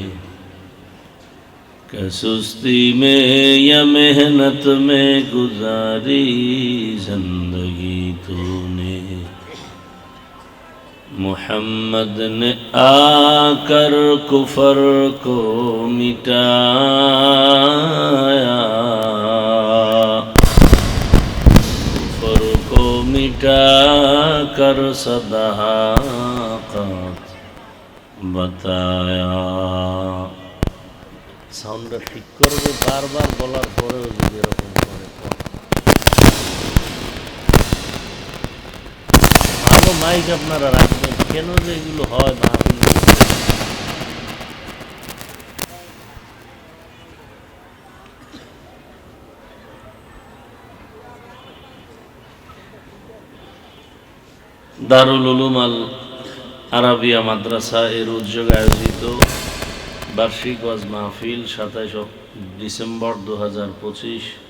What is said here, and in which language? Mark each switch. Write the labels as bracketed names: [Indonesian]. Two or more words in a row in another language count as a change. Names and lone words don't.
[Urdu] کہ سستی میں یا محنت میں گزاری زندگی تو نے محمد نے آ کر کفر کو مٹایا کفر کو مٹا کر صداقت بتایا [Bangla] সাউন্ডটা ঠিক করবে বারবার বলার পরেও যদি এরকম করে ভালো মাইক আপনারা রাখবেন, কেন যে এগুলো হয় মাহফিল? দারুল উলুম আল আরাবিয়া মাদ্রাসা এর উদ্যোগে আয়োজিত বার্ষিক ওয়াজ মাহফিল 27 ডিসেম্বর 2025